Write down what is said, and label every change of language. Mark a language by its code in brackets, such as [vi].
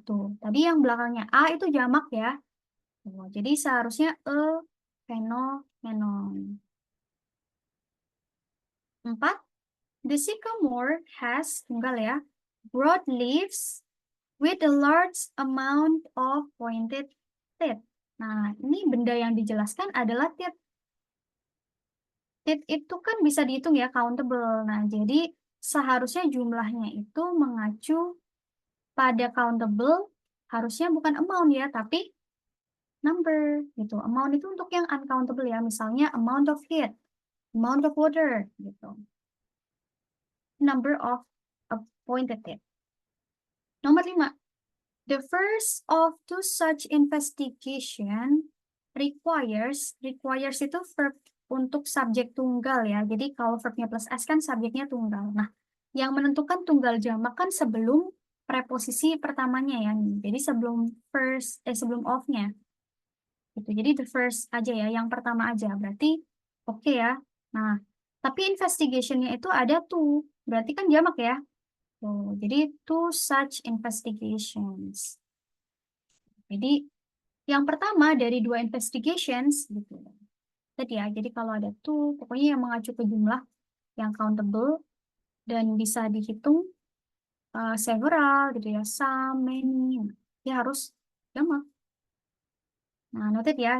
[id] Tuh, tadi yang belakangnya A itu jamak ya. Tuh, jadi seharusnya a phenomenon. [en] 4, the sycamore has, tunggal ya, broad leaves with a large amount of pointed teeth. [id] Nah, ini benda yang dijelaskan adalah teeth. Teeth itu kan bisa dihitung ya, countable. Nah, jadi seharusnya jumlahnya itu mengacu pada countable, harusnya bukan amount ya, tapi number gitu. Amount itu untuk yang uncountable ya, misalnya amount of heat, amount of water gitu. [en] Number of appointed teeth. Nomor 5. The first of two such investigation requires itu verb untuk subjek tunggal ya. [id] Jadi kalau verbnya plus S kan subjeknya tunggal. Nah, yang menentukan tunggal jamak kan sebelum preposisi pertamanya ya. Jadi sebelum sebelum of-nya. Gitu. Jadi the first aja ya, yang pertama aja. Berarti oke ya. Nah, tapi investigation-nya itu ada tuh. Berarti kan jamak ya. [en] Tuh, jadi two such investigations. [id] Jadi yang pertama dari 2 investigations gitu. Tadi ya, jadi kalau ada tuh pokoknya yang mengacu ke jumlah yang countable dan bisa dihitung several gitu ya, some, many. Ya harus jamak. Nah, noted ya.